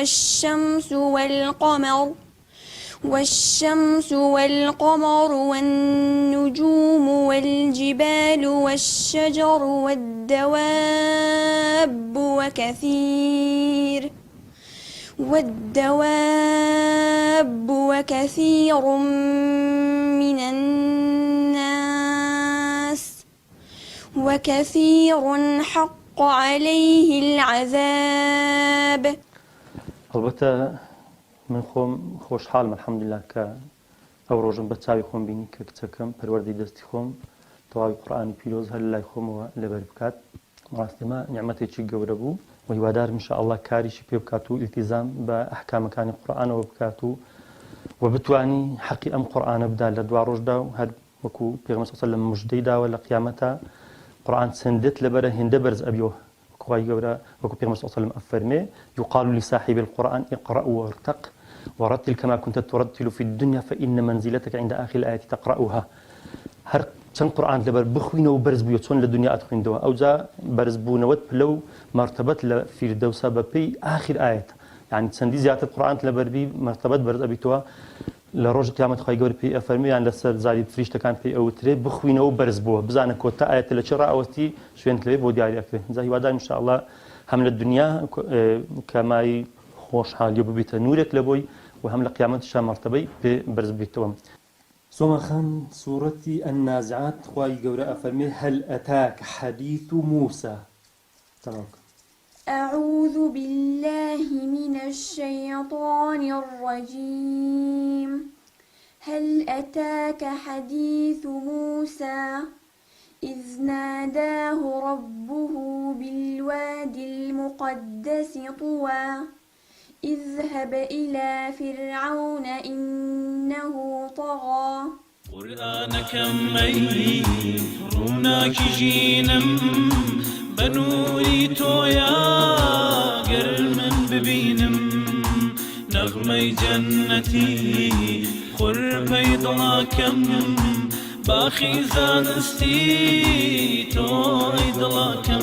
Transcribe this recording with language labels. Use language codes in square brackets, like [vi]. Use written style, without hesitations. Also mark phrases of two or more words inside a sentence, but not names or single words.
[ar] والشمس والقمر والنجوم والجبال والشجر والدواب وكثير من الناس وكثير حق عليه العذاب. [ckb] البته من خۆم خۆشحاڵم الحەمدولله کە ئەو ڕۆژم بە چاوی خۆم بینی کە کچەکەم پەروەردەی دەستی خۆم تەواوی قورئانی پیرۆز هەر لای خۆمەوە لەبەر بکات. ڕاستیمە نیعمەتێکی گەورە بوو و هیوادارم ئینشاءالله کاریشی پێ بکات و ئیلتیزام بە ئەحکامەکانی قورئانەوە بکات و بتوانی حەقی ئەم قورئانە بدا لە دوا ڕۆژدا و هەر وەکو پێغەمبەر [ar] صلی الله علیه و سلم [ckb] موژدەی داوە لە قیامەتە قورئان چەندێت لەبەرە هێندە بەرز ئەبیەوە. خوای گەورە وەکو پێغەمبەر [ar] صلی الله علیه و سلم [ckb] ئەفەرمێ [ar] يقال لصاحب القرآن اقرأ وارتق ورتل كما كنت ترتل في الدنيا فإن منزلتك عند آخر الآية تقرأها. [ckb] هر چەند قورئان لەبەر بخوینەوە بەرز بووە چۆن لە دنیا ئەتخوێندەوە ئەوجا بەرزبوونەوەت لەو مرتبەت لە فیردەوسە بەپێی آخر ئاەت یعنی چەندی زیاتر قورئانت لەبەربی مرتبەت بەرز ئەبیتەوە لە ڕۆژ قیامەت خوای گەورە پێی ئەفەرمێ یان لەسەر زاری فریشتەکان پێی ئەوترێ بخوینەوە بەرز بووە بزانە کۆتا ئاەتە لە چ ڕائەوەستی شوێنت لەوێ بۆ دیاری ئەکرێ. جا هیوادارم ئینشاءالله هەم لە دنیا کەمای خۆشحاڵی ببیتە نورێک لە بۆی و هەم لە قیامەتیشا مرتبەی پێ بەرز بێتەوە. سۆمەخان سوورەتی النازعات خوای گەورە ئەفەرمێ [ar] هەل ئەتاک حەدیث موسى. أعوذ بالله من الشيطان الرجيم. هل أتاك حديث موسى إذ ناداه ربه بالوادي المقدس طوى اذهب إلى فرعون إنه طغى. [ckb] قورئانەکەم مەی ڕووناکی ژینم بە نووری تۆیە گەر من ببینم نەغمەی جەننەتی خورپەی دڵاکەم باخی زانستی تۆی دڵاکەم.